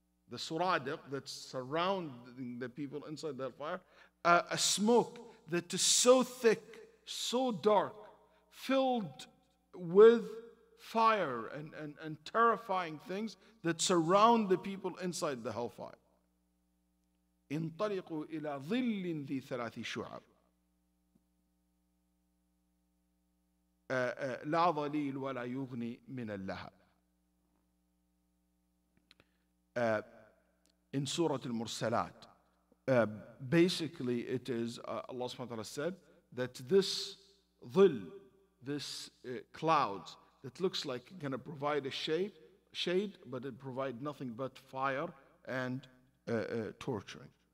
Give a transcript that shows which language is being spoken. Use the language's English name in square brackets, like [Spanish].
[English] The suradiq that's surrounding the people inside the fire, a smoke that is so thick, so dark, filled with fire and terrifying things that surround the people inside the hellfire. [Arabic] انطلقوا إلى ظل ذي ثلاث شعب لا ظليل ولا يغني من اللهب. [English] In Surah Al-Mursalat, basically it is, Allah subhanahu wa ta'ala said that this dhil, this clouds that looks like going to provide a shade, but it provides nothing but fire and torturing.